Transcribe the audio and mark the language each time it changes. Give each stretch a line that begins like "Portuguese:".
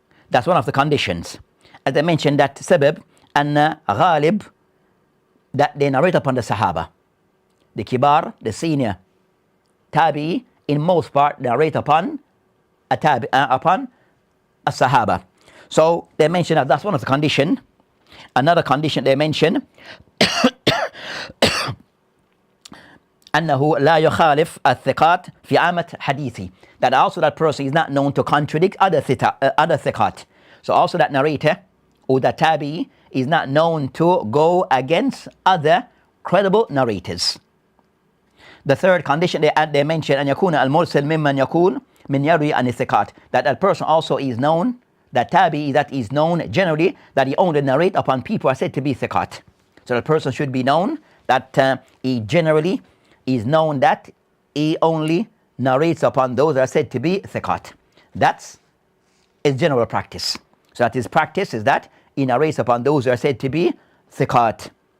English: That's one of the conditions. As I mentioned, that sabab and ghalib, that they narrate upon the sahaba. The kibar, the senior tabi'i, in most part narrate upon upon a sahaba. So they mention that that's one of the condition. Another condition they mention
Arabic: أنه لا يخالف الثقات في عامة حديثي.
English: That also that person is not known to contradict other thiqat. So also that narrator or the tabi is not known to go against other credible narrators. The third condition they mention
Arabic: أن يكون المرسل ممن يقول من يروي عن الثقات.
English: That that person also is known, that tabi that is known generally that he only narrate upon people who are said to be thiqat. So that person should be known that he generally is known that he only narrates upon those that are said to be thiqat. That's his general practice. So that his practice is that he narrates upon those who are said to be thiqat.